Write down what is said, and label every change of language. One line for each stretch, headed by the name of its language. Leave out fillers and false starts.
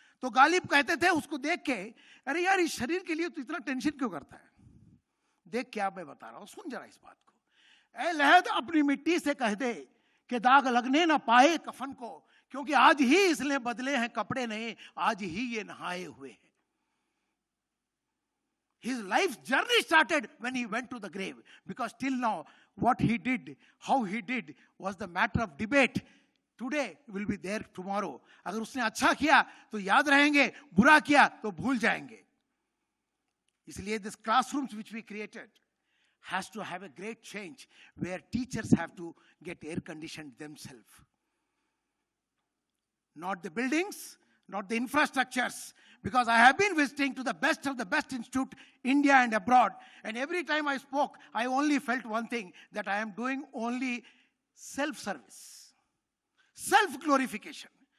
Hindi: तो गालिब कहते थे उसको देख के, अरे यार, इस शरीर के लिए तू इतना टेंशन क्यों करता है? देख क्या मैं बता रहा हूं, सुन जरा इस बात को। ऐ लहद अपनी मिट्टी से कह दे कि दाग लगने ना पाए कफन को, क्योंकि आज ही इसने बदले हैं कपड़े नए, आज ही ये नहाए हुए हैं।
English: His life's journey started when he went to the grave, because till now what he did, how he did, was the matter of debate. Today will be there tomorrow.
Hindi: अगर उसने अच्छा किया तो याद रहेंगे, बुरा किया तो भूल जाएंगे। इसलिए
English: this classrooms which we created has to have a great change, where teachers have to get air conditioned themselves. Not the buildings, not the infrastructures, because I have been visiting to the best of the best institute, India and abroad, and every time I spoke, I only felt one thing, that I am doing only self-service, self-glorification.